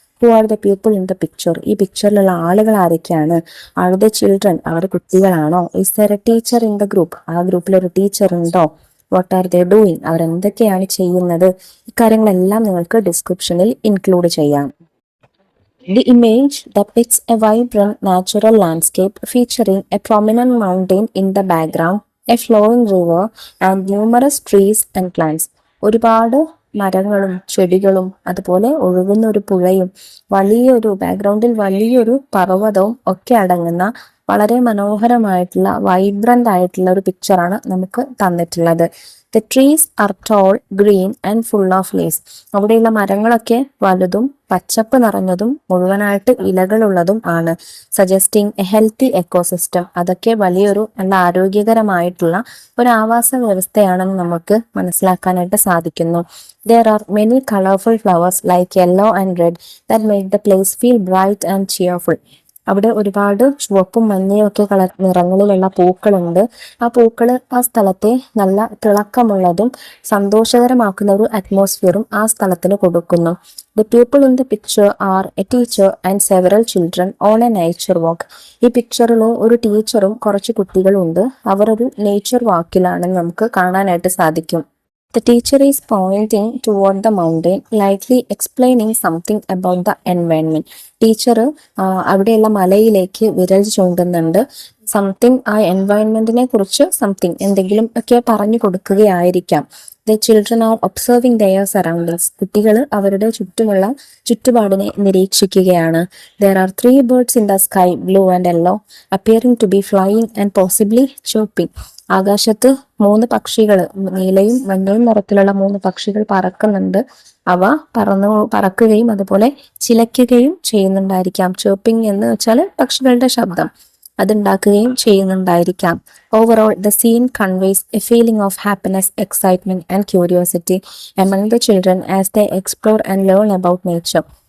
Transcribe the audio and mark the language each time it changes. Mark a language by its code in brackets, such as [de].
[en] Who are the people in the picture? [ml] ഈ പിക്ചറിലുള്ള ആളുകൾ ആരൊക്കെയാണ്? [en] Are the children? [ml] അവർ കുട്ടികളാണോ? [en] Is there a teacher in the group? [ml] ആ ഗ്രൂപ്പിൽ ഒരു ടീച്ചർ ഉണ്ടോ? [en] What are they doing? [ml] അവർ എന്തൊക്കെയാണ് ചെയ്യുന്നത്? ഇക്കാര്യങ്ങളെല്ലാം നിങ്ങൾക്ക് ഡിസ്ക്രിപ്ഷനിൽ ഇൻക്ലൂഡ് ചെയ്യാം. [en] The image depicts a vibrant natural landscape featuring a prominent mountain in the background, a flowing river, and numerous trees and plants. [ml] ഒരുപാട് മരങ്ങളും ചെടികളും അതുപോലെ ഒഴുകുന്ന ഒരു പുഴയും വലിയൊരു ബാക്ക്ഗ്രൗണ്ടിൽ വലിയൊരു പർവ്വതവും ഒക്കെ അടങ്ങുന്ന വളരെ മനോഹരമായിട്ടുള്ള വൈബ്രന്റ് ആയിട്ടുള്ള ഒരു പിക്ചറാണ് നമുക്ക് തന്നിട്ടുള്ളത്. [en] The trees are tall, green and full of leaves. [ml] അവിടെയുള്ള മരങ്ങളൊക്കെ വലുതും പച്ചപ്പ് നിറഞ്ഞതും മുഴുവനായിട്ട് ഇലകളുള്ളതും ആണ്. [en] Suggesting a healthy ecosystem. [ml] അതൊക്കെ വലിയൊരു നല്ല ആരോഗ്യകരമായിട്ടുള്ള ഒരു ആവാസ വ്യവസ്ഥയാണെന്ന് നമുക്ക് മനസ്സിലാക്കാനായിട്ട് സാധിക്കുന്നു. [en] There are many colorful flowers like yellow and red that make the place feel bright and cheerful. [ml] അവിടെ ഒരുപാട് ചുവപ്പും മഞ്ഞയും ഒക്കെ നിറങ്ങളിലുള്ള പൂക്കളുണ്ട്. ആ പൂക്കള് ആ സ്ഥലത്തെ നല്ല തിളക്കമുള്ളതും സന്തോഷകരമാക്കുന്ന ഒരു അറ്റ്മോസ്ഫിയറും ആ സ്ഥലത്തിന് കൊടുക്കുന്നു. [en] The people in the picture are a teacher and several children on a nature walk. [ml] ഈ പിക്ചറിൽ ഒരു ടീച്ചറും കുറച്ച് കുട്ടികളും ഉണ്ട്. അവർ ഒരു നേച്ചർ വാക്കിലാണെന്ന് നമുക്ക് കാണാനായിട്ട് സാധിക്കും. [en] The teacher is pointing toward the mountain, likely explaining something about the environment. [ml] Teacher അവിടെയുള്ള മലയിലേക്ക് വിരൽ ചൂണ്ടുന്നുണ്ട്. സംതിങ്, ആ എൻവയൺമെന്റിനെ കുറിച്ച് സംതിങ് എന്തെങ്കിലും ഒക്കെ പറഞ്ഞു കൊടുക്കുകയായിരിക്കാം. [en] The children are observing their surroundings. [ml] കുട്ടികൾ അവരുടെ ചുറ്റുമുള്ള ചുറ്റുപാടിനെ നിരീക്ഷിക്കുകയാണ്. [en] There are 3 birds in the sky, blue and yellow, appearing to be flying and possibly chirping. [ml] ആകാശത്ത് 3 പക്ഷികൾ, നീലയും മഞ്ഞയും നിറത്തിലുള്ള 3 പക്ഷികൾ പറക്കുന്നുണ്ട്. അവ പറക്കുകയും അതുപോലെ ചിലയ്ക്കുകയും ചെയ്യുന്നുണ്ടായിരിക്കാം. ചേർപ്പിംഗ് എന്ന് വെച്ചാൽ പക്ഷികളുടെ ശബ്ദം, അതുണ്ടാക്കുകയും ചെയ്യുന്നുണ്ടായിരിക്കാം. [en] Overall the scene conveys a feeling of happiness, excitement and curiosity among the children as they explore and learn about nature.